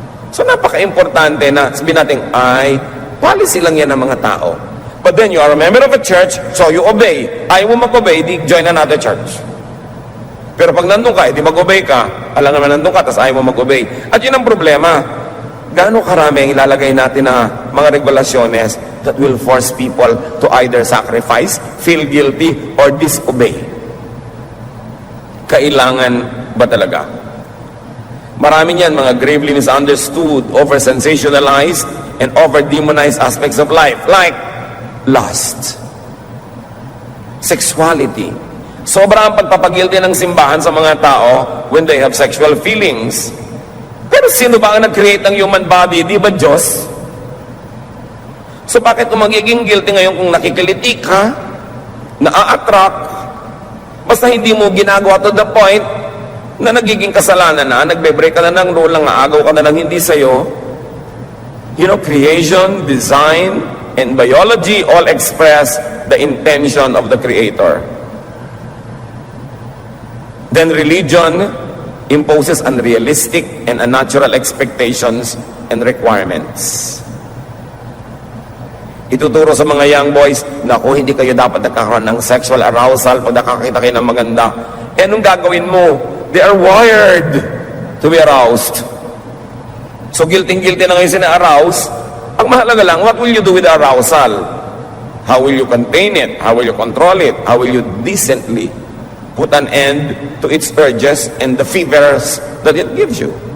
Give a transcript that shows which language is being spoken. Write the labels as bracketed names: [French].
[Filipino] So, napaka-importante na sabihin natin, ay, policy lang yan ng mga tao. [English] But then, you are a member of a church, so you obey. [Filipino] Ayaw mo mag-obey, di join another church. Pero pag nandun ka, di mag-obey ka, alam naman nandun ka, tapos ayaw mo mag-obey. At yun ang problema. Gaano karami ang ilalagay natin na mga regulasyones [English] that will force people to either sacrifice, feel guilty, or disobey? [Filipino] Kailangan ba talaga? Marami niyan mga [English] gravely misunderstood, over-sensationalized, and over-demonized aspects of life, like lust, sexuality. [Filipino] Sobra ang pagpapagilty ng simbahan sa mga tao [English] when they have sexual feelings. [Filipino] Pero sino ba ang nag-create ng human body? Di ba Diyos? So bakit kung magiging guilty ngayon kung nakikiliti ka, na-attract, basta hindi mo ginagawa [English] to the point [Filipino] na nagiging kasalanan na, nagbe-break ka na ng rule, nangaagaw ka na ng hindi sa'yo. [English] You know, creation, design, and biology all express the intention of the Creator. Then religion imposes unrealistic and unnatural expectations and requirements. [Filipino] Ituturo sa mga [English] young boys, [Filipino] naku, hindi kayo dapat nagkakaroon ng sexual arousal pag nakakita kayo ng maganda. Eh, anong gagawin mo? [English] They are wired to be aroused. [Filipino] So, guilty-guilty na ngayon sina-arouse. Ang mahalaga lang, [English] what will you do with the arousal? How will you contain it? How will you control it? How will you decently put an end to its urges and the fevers that it gives you?